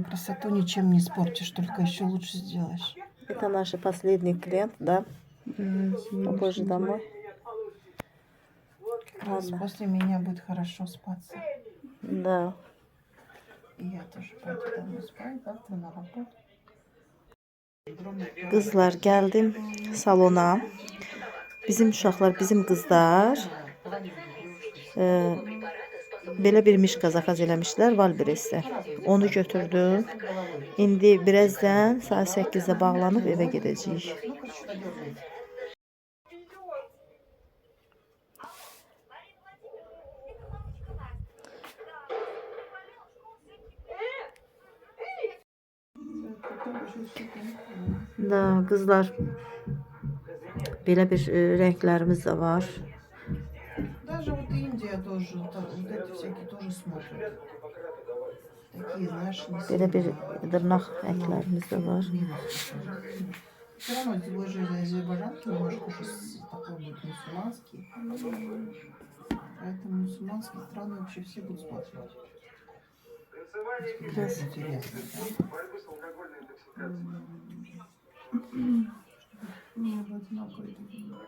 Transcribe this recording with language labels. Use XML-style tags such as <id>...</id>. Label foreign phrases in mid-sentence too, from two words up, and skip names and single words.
<ru>Красоту ничем не испортишь, только еще лучше сделаешь. Это наш последний клиент, да? Попозже домой. Ладно. После меня будет хорошо спаться. Да. И я тоже пойду домой спать, завтра на работу.</ru> <az>Qızlar, gəldim salona. Bizim uşaqlar, bizim qızlar belə bir mişqa zakaz eləmişlər Valbrestdə. Onu götürdüm. İndi birazdan saat 8-də bağlanıb evə gedəcəyik. Da, qızlar, belə bir rənglərimiz də var.</az> <ru>Даже вот Индия тоже, вот эти всякие тоже смотрят. Такие, знаешь, не</ru> <az>Belə bir</az> <ru>сильно.</ru> <az>dırnaq rənglərimiz də var.</az> <ru>Все равно твой же из Азербайджана немножко уже такой будет мусульманский. Поэтому мусульманские страны вообще все будут смотреть.</ru> <az>Biraz</az> <ru>Интересно, да? Нет, одинаковые такие.</ru>